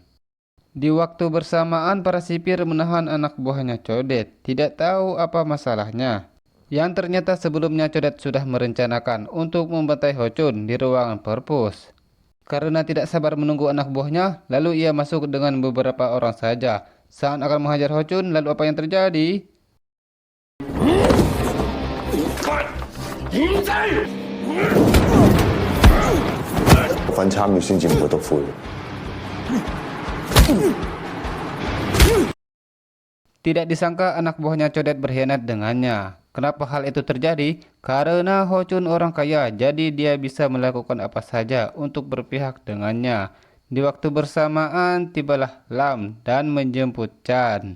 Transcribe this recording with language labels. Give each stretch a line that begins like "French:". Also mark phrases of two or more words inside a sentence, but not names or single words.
Indonesian: Di waktu bersamaan, para sipir menahan anak buahnya Codet, tidak tahu apa masalahnya. Yang ternyata sebelumnya Codet sudah merencanakan untuk membantai Ho-chun di ruangan perpus. Karena tidak sabar menunggu anak buahnya, lalu ia masuk dengan beberapa orang saja. Saat akan menghajar Ho-chun, lalu apa yang terjadi?
Cantonese: 份參與先至唔會篤灰。
Indonesian: Tidak disangka anak buahnya Codet berkhianat dengannya. Kenapa hal itu terjadi? Karena Ho-chun orang kaya, jadi dia bisa melakukan apa saja untuk berpihak dengannya. Di waktu bersamaan, tibalah Lam dan menjemput Chan.